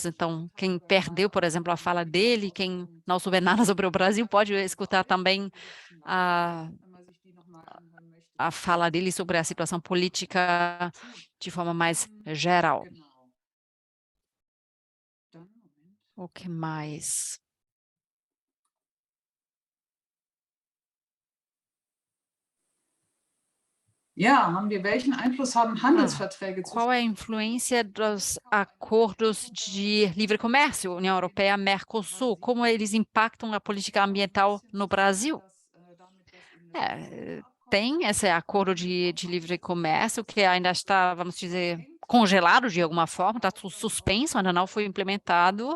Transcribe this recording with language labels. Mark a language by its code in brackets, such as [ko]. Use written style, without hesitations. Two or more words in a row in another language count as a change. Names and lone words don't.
[pt] Então, quem perdeu, por exemplo, a fala dele, quem não souber nada sobre o Brasil, pode escutar também a fala dele sobre a situação política de forma mais geral. O que mais? [de] Ja, welchen Einfluss haben Handelsverträge? [pt] Qual é a influência dos acordos de livre comércio, União Europeia, Mercosul? Como eles impactam a política ambiental no Brasil? Tem esse acordo de livre comércio que ainda está, vamos dizer, congelado de alguma forma, está suspenso, ainda não foi implementado.